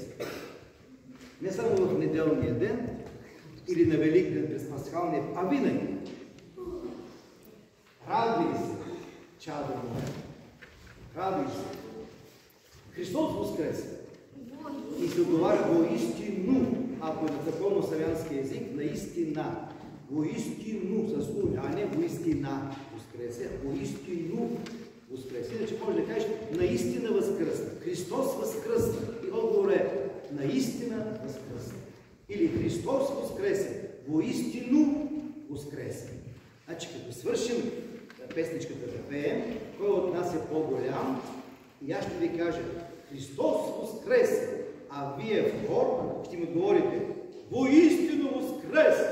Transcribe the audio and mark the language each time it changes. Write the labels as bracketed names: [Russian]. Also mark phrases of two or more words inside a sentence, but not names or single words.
[Bulgarian] Не само в неделния ден или на Великден през пасхалния, а винаги. Радвай се, чадо мое. Радвай се. [Church Slavic] Христос Воскресе. [Bulgarian] И се отговаря воистину, ако е на църковно-славянски език, наистина. Воистину с у, а не [Church Slavic] воистина Воскресе, воистину Воскресе. [Bulgarian] Иначе може да кажеш, наистина възкръсна. Христос възкръсна. И отговор е, наистина възкръсна. Или [Church Slavic] Христос Воскресе, воистину Воскресе. [Bulgarian] Значи, като свършим песничката да пеем, кой от нас е по-голям, и аз ще ви кажа, [Church Slavic] Христос Воскресе, [Bulgarian] а вие в хор ще ми говорите, [Church Slavic] воистину Воскресе.